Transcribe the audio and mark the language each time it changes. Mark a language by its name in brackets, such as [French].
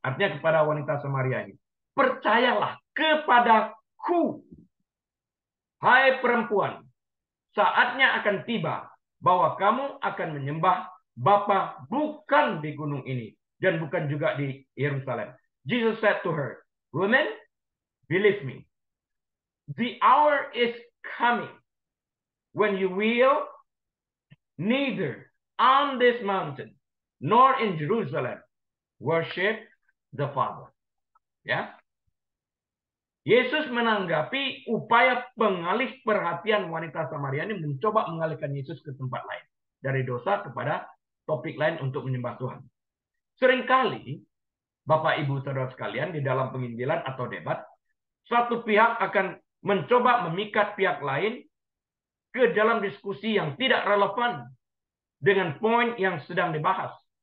[Indonesian] Artinya kepada wanita Samaria ini. Percayalah kepadaku. Hai perempuan. Saatnya akan tiba bahwa kamu akan menyembah Bapa bukan di gunung ini dan bukan juga di Yerusalem. [English] Jesus said to her, "Woman, believe me, the hour is coming when you will neither on this mountain nor in Jerusalem worship the Father." Ya. [Indonesian] Yesus menanggapi upaya pengalih perhatian wanita Samaria ini, mencoba mengalihkan Yesus ke tempat lain. Dari dosa kepada topik lain untuk menyembah Tuhan. Seringkali, Bapak Ibu Saudara sekalian, di dalam penginjilan atau debat, satu pihak akan mencoba memikat pihak lain ke dalam diskusi yang tidak relevan dengan poin yang sedang dibahas.